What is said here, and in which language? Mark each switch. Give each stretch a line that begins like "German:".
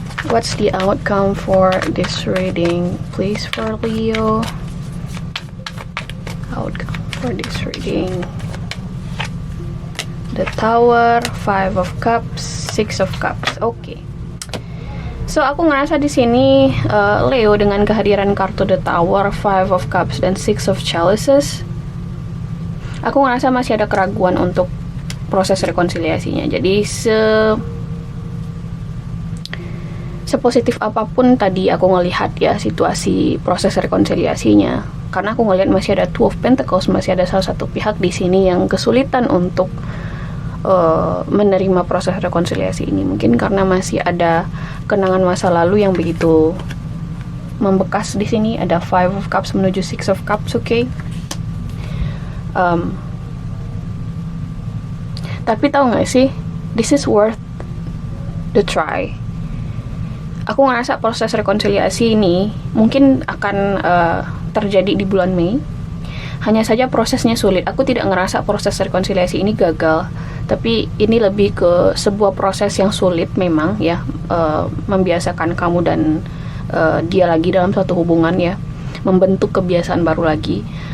English: What's the outcome for this reading, please, for Leo? Outcome for this reading. The Tower, Five of Cups, Six of Cups.
Indonesian: Oke. So aku ngerasa di sini Leo dengan kehadiran kartu The Tower, Five of Cups dan Six of Chalices, aku ngerasa masih ada keraguan untuk proses rekonsiliasinya. Jadi sepositif apapun tadi aku ngelihat ya situasi proses rekonsiliasinya, karena aku ngelihat masih ada Two of Pentacles, masih ada salah satu pihak di sini yang kesulitan untuk menerima proses rekonsiliasi ini. Mungkin karena masih ada kenangan masa lalu yang begitu membekas di sini. Ada Five of Cups menuju Six of Cups, oke. Tapi tahu nggak sih,
English: this is worth the try.
Indonesian: Aku ngerasa proses rekonsiliasi ini mungkin akan terjadi di bulan Mei. Hanya saja prosesnya sulit. Aku tidak ngerasa proses rekonsiliasi ini gagal, tapi ini lebih ke sebuah proses yang sulit memang ya, membiasakan kamu dan dia lagi dalam suatu hubungan ya, membentuk kebiasaan baru lagi.